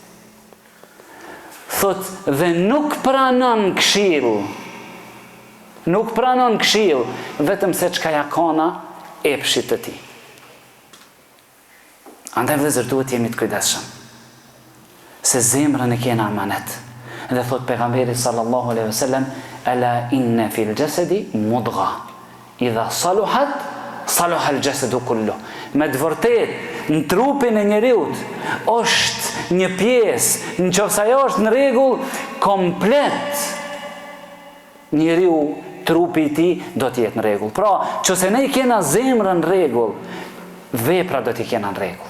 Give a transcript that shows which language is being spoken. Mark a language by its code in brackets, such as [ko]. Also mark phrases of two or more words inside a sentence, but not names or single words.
[sq] Thot, dhe nuk pranon këshill. Nuk pranon këshill, vetëm se çka ja kana epshit të tij. Andaj vëllezër duhet jemi të kujdesshëm. Se zemrën e kena amanet. Dhe thot pejgamberi [ar] صلى الله عليه وسلم, ألا إن في الجسد مضغة. إذا صلحت صلح الجسد كله. [sq] Me të vërtet, në trupin e njeriut është një pjesë, nëse ajo është në rregull, komplet njeriu trupi i tij do të jetë në rregull. Pra, nëse ne kena zemrën në rregull, vepra do t'i kena në rregull.